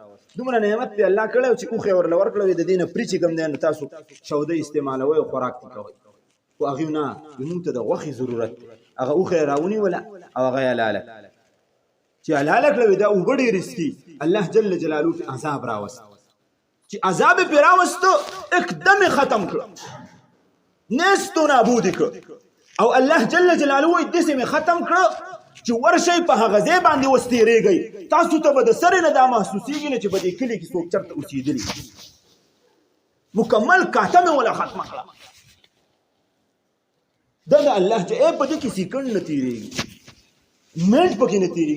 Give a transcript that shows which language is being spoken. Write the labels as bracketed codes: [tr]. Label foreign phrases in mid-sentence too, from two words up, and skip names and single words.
[ps] دومره نعمت په الله کړی چې اوښې ورله ورکړه د دې نه پرې چې کوم دی نو تاسو شوده استعمالوئ او خوراک دې کوئ خو هغې نه موږ ته د غوښې ضرورت دی هغه اوښه یې راونیوله او هغه یې حلاله چې حلاله کړه دا اوبه ډېرې څښي الله جل جلاله په عذاب راوست چې عذاب پې راوسته اکدم ختم کړه نیست و نابود کړه او الله جل جلاله وایي داسې مې ختم کړه چې ورشئ په هغه ځای باندې اوس تېرېږئ تاسو ته به د سرې نه دا محسوسېږي نه چې په دې کلي کې څوک چېرته اوسېدلي مکمل کاته مې وله ختمه کړه. دا د الله چې په دې کې سیکنډ نه تېرېږي منټ پکې نه تېرېږي.